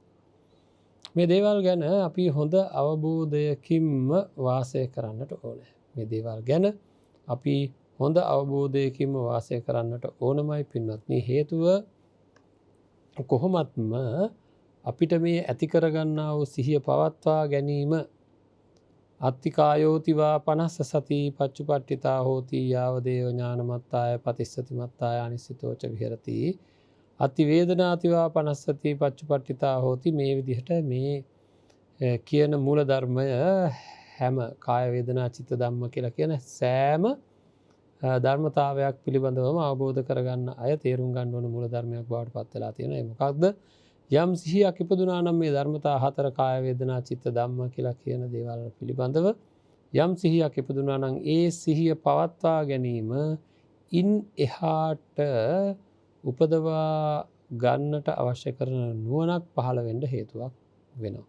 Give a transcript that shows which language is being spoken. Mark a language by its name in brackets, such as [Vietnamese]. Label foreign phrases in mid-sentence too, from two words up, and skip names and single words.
[Sinhala] මේ දේවල් ගැන අපි හොඳ අවබෝධයකින්ම වාසය කරන්නට ඕනේ. මේ දේවල් ගැන අපි හොඳ අවබෝධයකින්ම වාසය කරන්නට ඕනමයි පින්වත්නි. හේතුව කොහොමත්ම අපිට මේ ඇති කරගන්නා වූ සිහිය පවත්වා ගැනීම [Pali] අත්තිකායෝතිවා 50 සති පච්චුපට්ඨිතා හෝති යාවදේව ඥානමත්තාය පතිස්සති මත්තාය අනිසිතෝච විහෙරති අති වේදනාතිවා 50 සති පච්චුපට්ඨිතා හෝති. [Sinhala] මේ විදිහට මේ කියන මූල ධර්මය හැම [Pali] කාය වේදනා චිත්ත ධම්ම [Sinhala] කියලා කියන සෑම ධර්මතාවයක් පිළිබඳවම අවබෝධ කරගන්න අය තේරුම් ගන්න ඕන මූල ධර්මයක් බවට පත් වෙලා තියෙනවා. ඒ මොකක්ද? යම් සිහියක් ඉපදුනා නම් මේ ධර්මතා හතර [Pali] කාය වේදනා චිත්ත ධම්ම [Sinhala] කියලා කියන දේවල් පිළිබඳව යම් සිහියක් ඉපදුනා නම් ඒ සිහිය පවත්වා ගැනීම ඉන් එහාට උපදවා ගන්නට අවශ්‍ය කරන නුවණක් පහළ වෙන්න හේතුවක් වෙනවා.